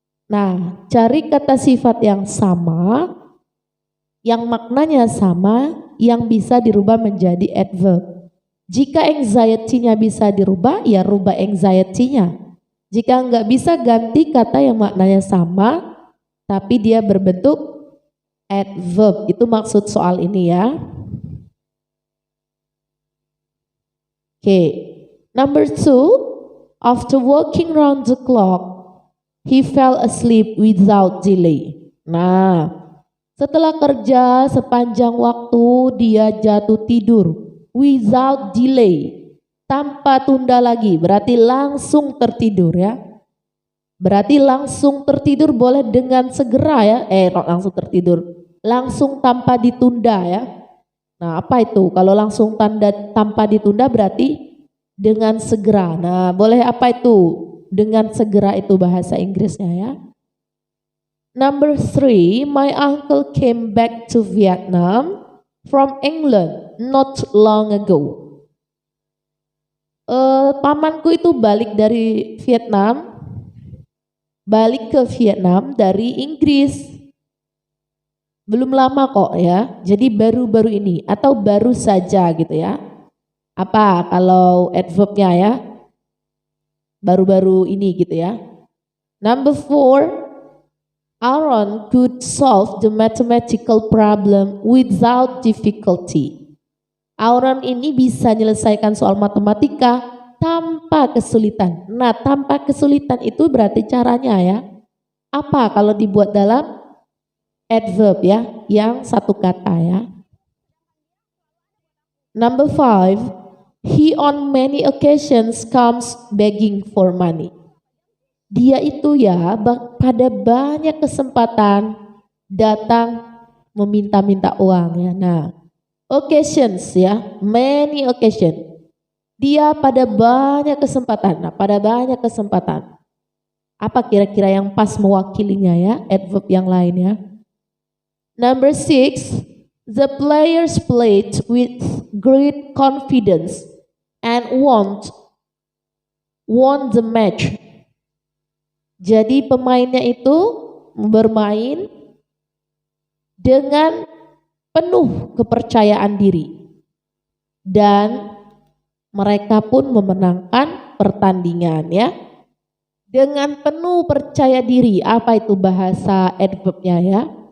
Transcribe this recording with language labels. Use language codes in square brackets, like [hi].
[id] Nah, cari kata sifat yang sama, yang maknanya sama, yang bisa dirubah menjadi adverb. Jika anxiety-nya bisa dirubah, ya rubah anxiety-nya. Jika enggak bisa, ganti kata yang maknanya sama, tapi dia berbentuk adverb. Itu maksud soal ini ya. [en] Oke, number 2, after walking round the clock, he fell asleep without delay. [id] Nah, setelah kerja sepanjang waktu dia jatuh tidur [en] without delay, [id] tanpa tunda lagi, berarti langsung tertidur ya. Berarti langsung tertidur boleh dengan segera ya, langsung tertidur, langsung tanpa ditunda ya. Nah, apa itu? Kalau langsung tanpa ditunda berarti dengan segera. Nah, boleh apa itu? Dengan segera itu bahasa Inggrisnya ya. [en] Number 3, my uncle came back to Vietnam from England not long ago. [id] Pamanku itu balik dari Vietnam, balik ke Vietnam dari Inggris. Belum lama kok ya, jadi baru-baru ini atau baru saja gitu ya. Apa kalau adverbnya ya? Baru-baru ini gitu ya. [en] Number 4, Aaron could solve the mathematical problem without difficulty. [id] Aaron ini bisa menyelesaikan soal matematika tanpa kesulitan. Nah, tanpa kesulitan itu berarti caranya ya. Apa kalau dibuat dalam adverb ya, yang satu kata ya. [en] Number 5, he on many occasions comes begging for money. [id] Dia itu ya pada banyak kesempatan datang meminta-minta uang ya. Nah, occasions ya, many occasion. Dia pada banyak kesempatan. Nah, pada banyak kesempatan. Apa kira-kira yang pas mewakilinya ya, adverb yang lain ya. [en] Number 6, the players played with great confidence and won the match. [id] Jadi pemainnya itu bermain dengan penuh kepercayaan diri dan mereka pun memenangkan pertandingan ya. Dengan penuh percaya diri, apa itu bahasa adverbnya ya?